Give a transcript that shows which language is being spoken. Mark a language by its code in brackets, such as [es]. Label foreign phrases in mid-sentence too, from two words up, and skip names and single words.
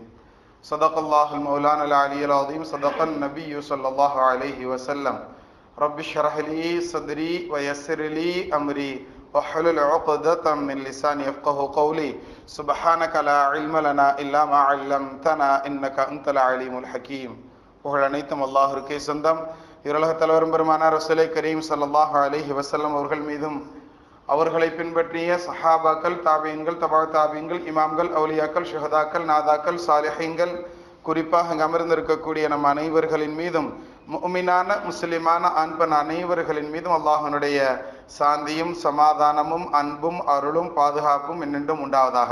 [ar] صدق الله المولانا العلي العظيم. صدق النبي صلى الله عليه وسلم. رب اشرح لي صدري ويسر لي أمري واحلل عقدة من لساني يفقهوا قولي. سبحانك لا علم لنا إلا ما علمتنا إنك أنت العليم الحكيم. [ta] புகழ் அனைத்தும் அல்லாஹ்வுக்கே சொந்தம். இருலக தலைவரும் பெருமானார் ரசூலே கரீம் [ar] صلى الله عليه وسلم [ta] அவர்கள் மீதும் அவர்களை பின்பற்றிய சஹாபாக்கள், தாபீன்கள், தபா தாபீன்கள், இமாம்கள், அவுலியாக்கள், ஷுஹதாக்கள், நாதாக்கள், சாலிஹீன்கள், குறிப்பாக அங்கு அமர்ந்திருக்கக்கூடிய நம் அனைவர்களின் மீதும், முஃமினான முஸ்லிமான ஆண்பன் அனைவர்களின் மீதும் அல்லாஹ்வுடைய சாந்தியும் சமாதானமும் அன்பும் அருளும் பாதுகாப்பும் என்னென்றும் உண்டாவதாக.